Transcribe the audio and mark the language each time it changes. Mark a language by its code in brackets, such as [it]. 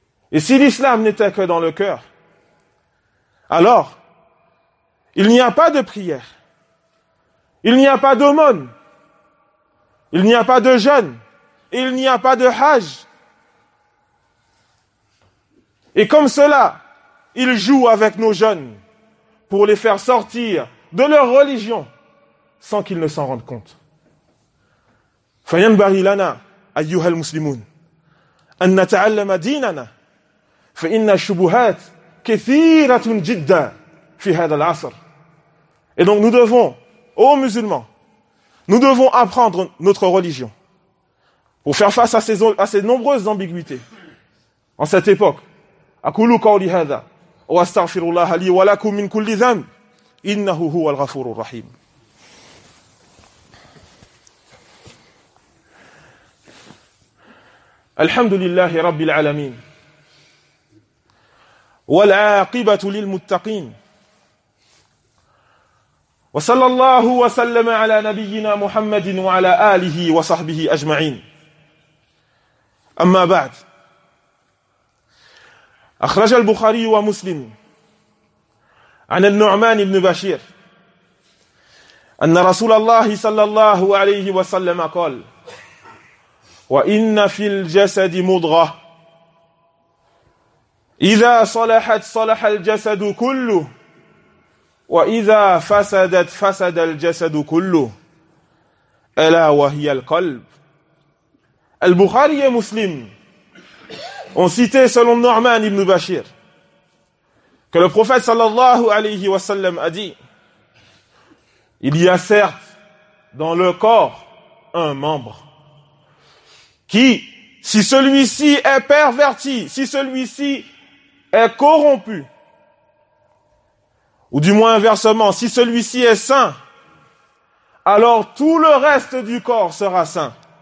[fr] Et si l'islam n'était que dans le cœur, alors il n'y a pas de prière, il n'y a pas d'aumône, il n'y a pas de jeûne, il n'y a pas de hajj. Et comme cela, ils jouent avec nos jeunes pour les faire sortir de leur religion sans qu'ils ne s'en rendent compte. [ar] فَيَنْبَغِي لَنَا أَيُّهَا الْمُسْلِمُونَ أَنْ نَتَعَلَّمَ دِينَنَا فإن الشبهات كثيرة جدا في هذا العصر. [fr] Et donc nous devons, ô musulmans, nous devons apprendre notre religion pour faire face à ces nombreuses ambiguïtés en cette époque. [ar] أقول قولي هذا واستغفر الله لي ولكم من كل ذنب إنه هو الغفور الرحيم. الحمد لله رب العالمين والعاقبة للمتقين وصلى الله وسلم على نبينا محمد وعلى آله وصحبه أجمعين. أما بعد، أخرج البخاري ومسلم عن النعمان بن بشير أن رسول الله صلى الله عليه وسلم قال: وإن في الجسد مضغة إذا صلحت صلح الجسد كله وإذا فسدت فسد الجسد كله ألا وهي القلب. [fr] البخاري ومسلم ont cité selon Nu'man ibn Bashir que le prophète sallallahu alayhi wa sallam a dit: il y a certes dans le corps un membre qui, si celui-ci est perverti, si celui-ci est corrompu, ou du moins inversement, si celui-ci est saint, alors tout le reste du corps sera saint.